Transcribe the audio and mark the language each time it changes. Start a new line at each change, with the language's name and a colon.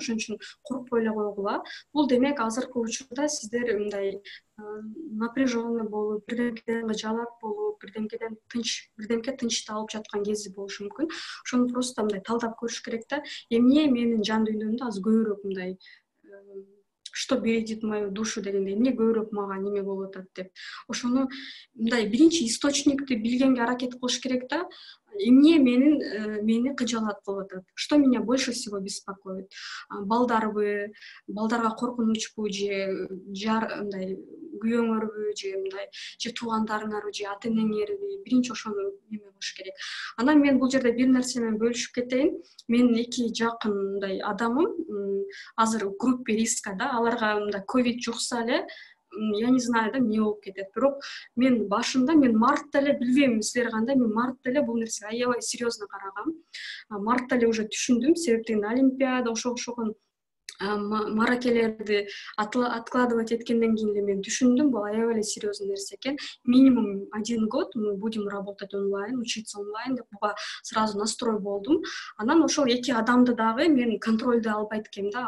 Kyrgyz: Ошон үчүн коркпой эле койгула. Бул демек азыркы учурда сиздер мындай напряженный болуп, бирдемкеден жалак болуп, бирдемкеден тынчты алып жаткан кези болушу мүмкүн. Ошону просто мындай талдап көрүш керек да. Эмне менин жан дүйнөмдө азыр көбүрөөк мындай
Russian: что бередит мою душу
Kyrgyz: дегенде, эмне көбүрөөк мага неме болуп атат деп. Ошону мындай биринчи источникти билгенге аракет кылыш керек да. эмне мени кыжалат кылып атат,
Russian: что меня больше всего беспокоит?
Kyrgyz: Балдарга коркунучпу же мындай күйөөңөрбү же туугандарыңарбы же ата энеңерби, биринчи ошону неме кылыш керек. Анан мен бул жерде бир нерсе менен бөлүшүп кетейин. Менин 2 жакын мындай адамым азыр
Russian: группе риска
Kyrgyz: да, аларга мындай ковид жукса эле,
Russian: я не знаю
Kyrgyz: да эмне болуп кетет. Бирок мен башында мартта эле билбейм силер кандай, мен мартта эле бул нерсеге аябай серьезно карагам. Мартта эле уже түшүндүм, себептен олимпиада ошого маракелерди откладывать эткенден кийин эле мен түшүндүм, бул аябай эле серьезный нерсе экен.
Russian: Минимум 1 год мы будем работать онлайн, учиться онлайн
Kyrgyz: деп буга сразу настрой болдум. Анан ошол 2 адамды дагы мен контролдо албайт экенмин да.